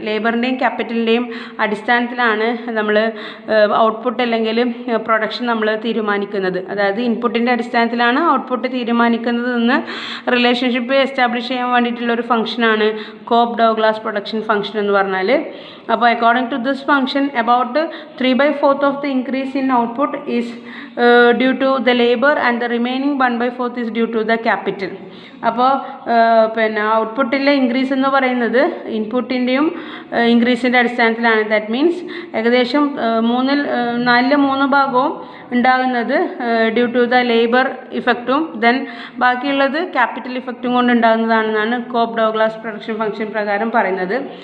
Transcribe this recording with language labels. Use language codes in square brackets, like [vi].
[ml] ലേബറിൻ്റെയും ക്യാപിറ്റലിൻ്റെയും അടിസ്ഥാനത്തിലാണ് നമ്മൾ ഔട്ട്പുട്ട് അല്ലെങ്കിൽ പ്രൊഡക്ഷൻ നമ്മൾ തീരുമാനിക്കുന്നത്. അതായത് ഇൻപുട്ടിൻ്റെ അടിസ്ഥാനത്തിലാണ് ഔട്ട്പുട്ട് തീരുമാനിക്കുന്നതെന്ന് റിലേഷൻഷിപ്പ് എസ്റ്റാബ്ലിഷ് ചെയ്യാൻ വേണ്ടിയിട്ടുള്ളൊരു ഫംഗ്ഷനാണ് കോബ് ഡഗ്ലാസ് പ്രൊഡക്ഷൻ ഫംഗ്ഷൻ എന്ന് പറഞ്ഞാൽ. [en] അപ്പോൾ according to this function about 3/4 of the increase in output is due to the labor and the remaining 1/4 is due to the capital. [ml] അപ്പോൾ പിന്നെ ഔട്ട്പുട്ടിലെ ഇൻക്രീസ് എന്ന് പറയുന്നത് ഇൻപുട്ടിൻ്റെയും ഇൻക്രീസിൻ്റെ അടിസ്ഥാനത്തിലാണ്. [en] that means [ml] ഏകദേശം 3 ഭാഗവും ഉണ്ടാകുന്നത് [en] due to the labour [ml] ഇഫക്റ്റും then ബാക്കിയുള്ളത് capital ഇഫക്റ്റും കൊണ്ട് ഉണ്ടാകുന്നതാണെന്നാണ് കോബ് ഡഗ്ലാസ് പ്രൊഡക്ഷൻ ഫംഗ്ഷൻ പ്രകാരം പറയുന്നത്.